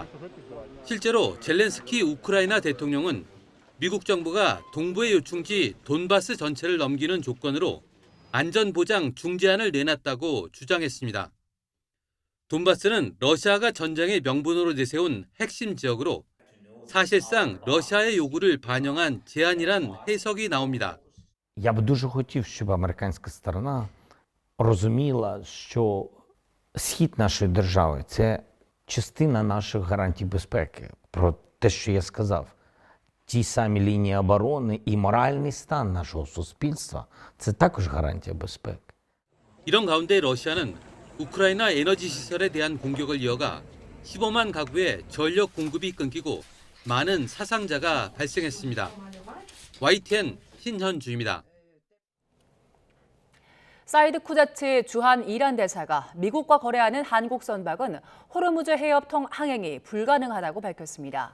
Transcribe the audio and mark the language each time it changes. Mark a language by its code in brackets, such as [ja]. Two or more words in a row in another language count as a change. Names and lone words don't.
[ko] 실제로 젤렌스키 우크라이나 대통령은 미국 정부가 동부의 요충지 돈바스 전체를 넘기는 조건으로 안전보장 중재안을 내놨다고 주장했습니다. 돈바스는 러시아가 전쟁의 명분으로 내세운 핵심 지역으로 사실상 러시아의 요구를 반영한 제안이란 해석이 나옵니다. [uk] Я б дуже хотів, щоб американська сторона розуміла, що схід нашої держави – це частина наших гарантій безпеки. Про те, що я сказав. Ті самі лінії оборони і моральний стан нашого суспільства – це також гарантія безпеки. [ko] 이런 가운데 러시아는 우크라이나 에너지 시설에 대한 공격을 이어가 15만 가구의 전력 공급이 끊기고 많은 사상자가 발생했습니다. YTN 신현주입니다. 사이드 쿠자트 주한 이란 대사가 미국과 거래하는 한국 선박은 호르무즈 해협통 항행이 불가능하다고 밝혔습니다.